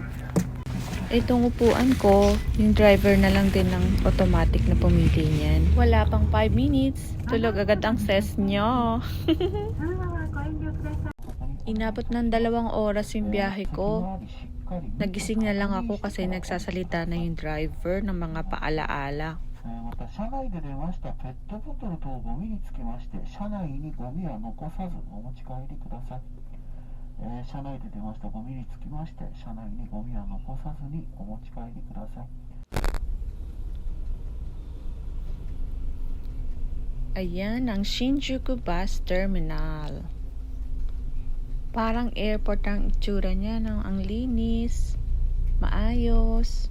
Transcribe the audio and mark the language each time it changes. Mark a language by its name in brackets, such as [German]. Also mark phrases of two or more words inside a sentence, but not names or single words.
[Filipino] Itong upuan ko, yung driver na lang din ng automatic na pumili niyan. Wala pang 5 minutes, tulog agad ang ses nyo. Inabot ng 2 oras yung biyahe ko. Nagising na lang ako kasi nagsasalita na yung driver ng mga paalaala. [Japanese] また車内で出ましたペットボトル等ゴミにつきまして車内にゴミは残さずお持ち帰りください。車内で出ましたゴミにつきまして車内にゴミは残さずにお持ち帰りください。 [Filipino] Ayan ang Shinjuku Bus Terminal. Parang airport ang itsura niya, no? Ang linis, maayos.